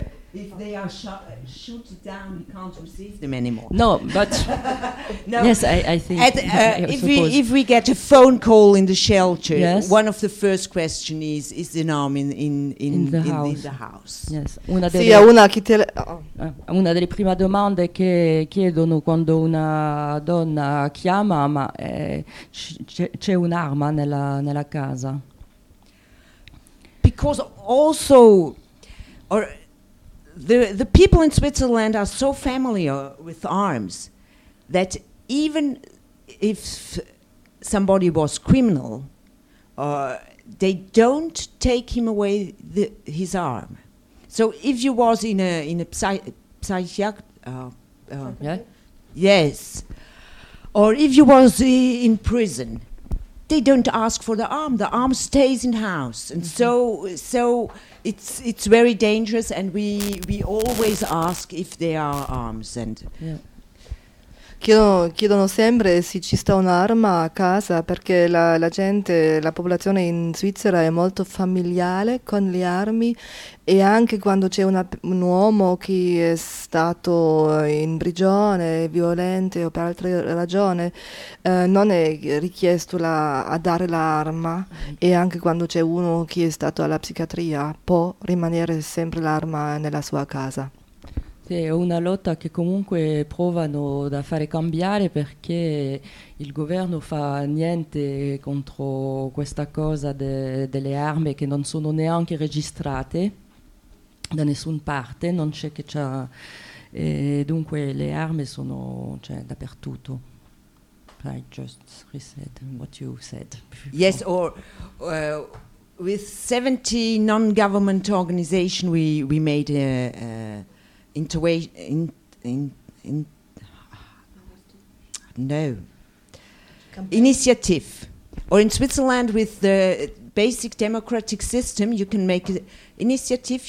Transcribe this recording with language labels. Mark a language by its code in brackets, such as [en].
[en] If they are shot down, you can't receive them anymore. No, but... No. Yes, I think... If we get a phone call in the shelter, yes? One of the first questions is an arm in the house. Yes. [it] Una delle prime domande che chiedono quando una donna chiama, ma c'è un'arma nella casa. [en] Because also... The people in Switzerland are so familiar with arms that even if somebody was criminal, they don't take him away his arm. So if you was in a yes, or if you was in prison, they don't ask for the arm. The arm stays in house, and so. It's very dangerous, and we always ask if there are arms. And [it] chiedono sempre se ci sta un'arma a casa, perché la gente, la popolazione in Svizzera è molto familiare con le armi, e anche quando c'è un uomo che è stato in prigione, violente o per altre ragioni, non è richiesto a dare l'arma. E anche quando c'è uno che è stato alla psichiatria, può rimanere sempre l'arma nella sua casa. È una lotta che comunque provano da fare cambiare, perché il governo fa niente contro questa cosa delle armi, che non sono neanche registrate da nessuna parte, non c'è che c'è, e dunque le armi sono, cioè, dappertutto. [en] I just reset what you said before. Yes, or with 70 non-government organization we made initiative, or in Switzerland with the basic democratic system, you can make an initiative.